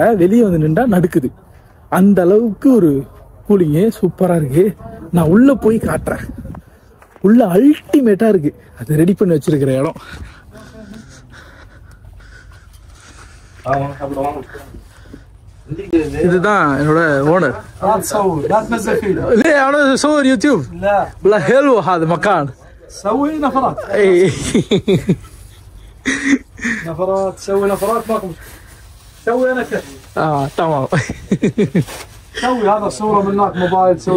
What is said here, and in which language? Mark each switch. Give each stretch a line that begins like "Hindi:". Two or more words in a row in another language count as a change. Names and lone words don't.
Tamil: வெளியே வந்து நின்றா நடுக்குது, அந்த அளவுக்கு ஒரு கூலிங்கு சூப்பராக இருக்கு. நான் உள்ளே போய் காட்டுறேன். உள்ள அல்டிமேட்டாக இருக்கு. அது ரெடி பண்ணி வச்சிருக்கிற இடம். இதுதான் என்னோட ஓனர்.
Arabic: لا تنزل فيه. ليه انا اصور يوتيوب؟ لا حلو هذا مكان. سوي نفرات. اي نفرات، سوي نفرات ماكو مشكلة. سوي انا كيف. تمام. سوي هذا صورة من هناك موبايل سوي.